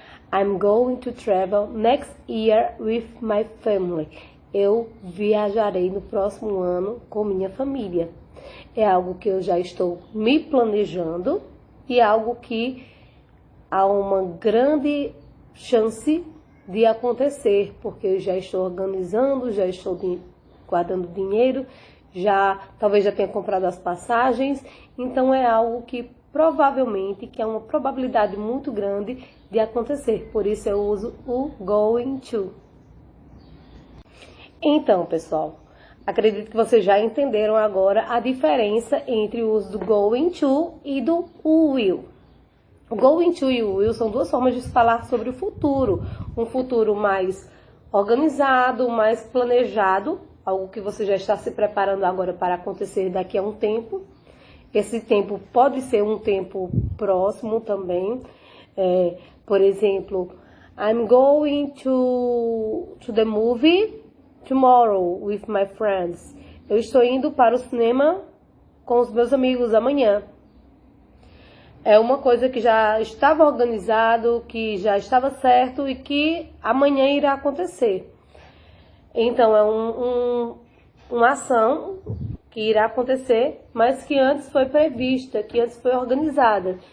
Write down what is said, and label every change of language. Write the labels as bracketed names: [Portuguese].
[English] I'm going to travel next year with my family. [Portuguese] Eu viajarei no próximo ano com minha família. É algo que eu já estou me planejando e algo que há uma grande chance de acontecer, porque eu já estou organizando, já estou guardando dinheiro, talvez já tenha comprado as passagens. Então é algo que provavelmente, que é uma probabilidade muito grande de acontecer. Por isso eu uso o going to. Então, pessoal, acredito que vocês já entenderam agora a diferença entre o uso do going to e do will. O going to e o will são duas formas de falar sobre o futuro. Um futuro mais organizado, mais planejado, algo que você já está se preparando agora para acontecer daqui a um tempo. Esse tempo pode ser um tempo próximo também. Por exemplo, [English] I'm going to the movie tomorrow with my friends. [Portuguese] Eu estou indo para o cinema com os meus amigos amanhã. É uma coisa que já estava organizado, que já estava certo e que amanhã irá acontecer. Então, é uma ação que irá acontecer, mas que antes foi prevista, que antes foi organizada.